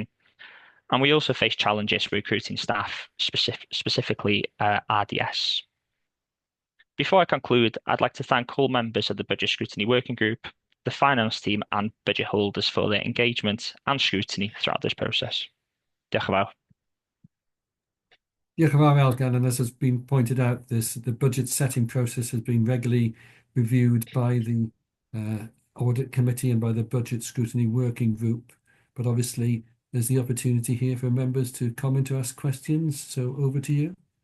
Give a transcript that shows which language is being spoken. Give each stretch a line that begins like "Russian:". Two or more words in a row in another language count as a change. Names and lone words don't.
English: And we also face challenges for recruiting staff, specifically RDS. Before I conclude, I'd like to thank all members of the Budget Scrutiny Working Group, the finance team and budget holders for their engagement and scrutiny throughout this process.
Welsh: Diolch yn fawr. Diolch yn fawr Elgan,
English: and as has been pointed out, the budget setting process has been regularly reviewed by the Audit Committee and by the Budget Scrutiny Working Group. But obviously, there's the opportunity here for members to comment or ask questions. So over to you.